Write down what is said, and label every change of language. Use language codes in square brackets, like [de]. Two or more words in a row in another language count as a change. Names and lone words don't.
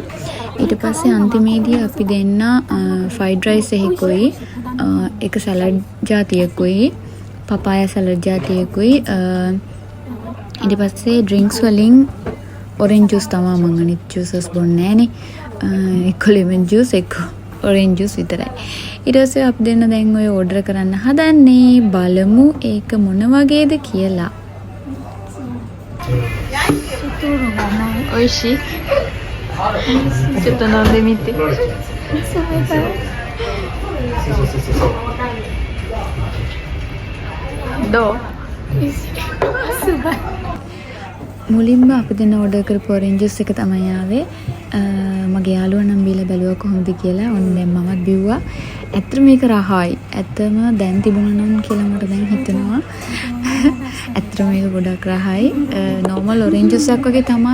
[si] ඊට පස්සේ අන්තිමේදී අපි දෙන්න [en] fried rice [si] එකකුයි එක සලාඩ් ජාතියකුයි [en] papaya salad [si] ජාතියකුයි ඊට පස්සේ ඩ්‍රින්ක්ස් වලින් [en] orange juice [si] තමයි මම අනිත් ජූසස් බොන්නේ නැහනේ. එක [en] lemon juice [si] එක [en] orange juice [si] විතරයි. ඊට පස්සේ අපි දෙන්න දැන් ඔය ඕඩර් කරන්න හදන්නේ. බලමු ඒක මොන වගේද කියලා. [ja] ඔයිෂි ちょっと飲んでみて。どう？ [si] මුලින්ම අපි දෙන්න ඕඩර් කරපු [en] orange juice [si] එක තමයි ආවේ. මගේ යාළුවා නම් බීලා බැලුවා කොහොමද කියලා. ඔන්න දැන් මමත් බිව්වා. ඇත්තට මේක රහයි. ඇත්තම දැන් තිබුණා නම් කියලා මට දැන් හිතෙනවා. ඇත්තට මේක ගොඩක් රහයි. [en] normal orange juice [si] එකක් වගේ තමයි.